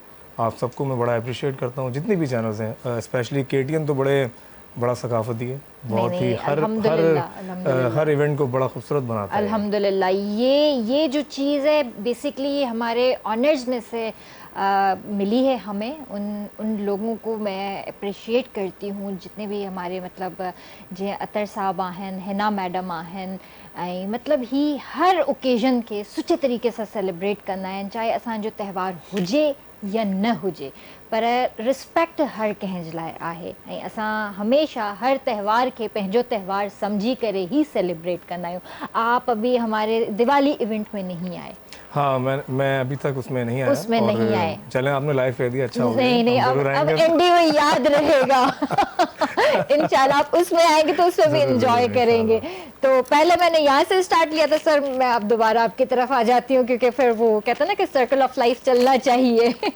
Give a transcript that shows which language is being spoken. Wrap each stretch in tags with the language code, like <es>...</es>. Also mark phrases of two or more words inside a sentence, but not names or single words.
<ur>آپ سب کو میں بڑا اپریشیئیٹ کرتا ہوں، جتنے بھی چینلز ہیں، اسپیشلی کے ٹی این تو بڑا ثقافتی ہے، بہت ہی ہر ایونٹ کو بڑا خوبصورت بناتا ہے. الحمدللہ، یہ جو چیز ہے بیسکلی ہمارے اونرز میں سے ملی ہے ہمیں، ان لوگوں کو میں اپریشیئیٹ کرتی ہوں جتنے بھی ہمارے مطلب</ur> <sd>जे अतर साहब आहिनि, हिना मैडम आहिनि ऐं मतलब ही हर ओकेजन के सुठे तरीके से सेलिब्रेट कंदा आहिनि, चाहे असांजो त्यौहार हुजे या न हुजे, पर रिस्पेक्ट हर कंहिंजे लाइ आहे ऐं असां हमेशा हर त्यौहार के पंहिंजो त्यौहार समझी करे ही सेलिब्रेट कंदा आहियूं।</sd> <ur>آپ ابھی ہمارے دیوالی ایونٹ میں نہیں آئے. ہاں، میں ابھی تک اس میں نہیں آیا. اس میں نہیں آئے. چلیں، آپ نے لائیو کہہ دیا، اچھا ہو گیا. نہیں اب اینڈی میں یاد رہے گا۔ ان شاء اللہ آپ اس میں آئیں گے تو اس میں بھی انجوائے کریں گے. تو پہلے میں نے یہاں سے اسٹارٹ لیا تھا سر، میں اب دوبارہ آپ کی طرف آ جاتی ہوں کیونکہ پھر وہ کہتے ہیں نا کہ</ur> <en>circle of life</en> <ur>چلنا چاہیے.</ur>